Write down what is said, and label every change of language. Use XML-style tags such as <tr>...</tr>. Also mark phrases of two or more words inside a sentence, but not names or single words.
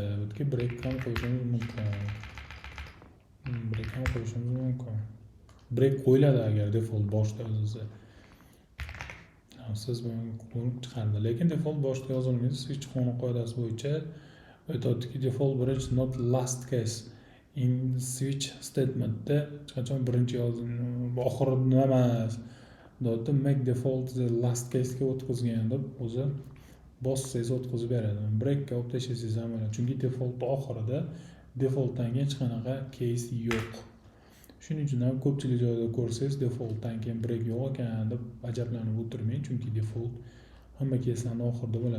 <uz>Bu yerga break ham qo'yishimiz mumkin. Break qo'yiladi agar default boshda yozilsa. Siz buni chiqardi, lekin default boshda yozilmaydi. Switch qonun qoidasi bo'yicha aytadiki</uz> <en>default bridge not last case in switch statementda</en> <uz>hech qachon birinchi oxirida emas. Dotda</uz> <en>make default the last case</en> <uz>ga o'tkazgan deb o'zi bossangiz o'tkazib beradi. Break'ga olib tashlasangiz ham bo'ladi. Chunki default oxirida defaultdan keyin hech qanaqa case yo'q. Shuning uchun ham ko'pchilik joyda ko'rsangiz defaultdan keyin break yo'q ekan deb ajablanib o'tirmang, chunki default hamma case'larning oxirida bo'ladi.</uz>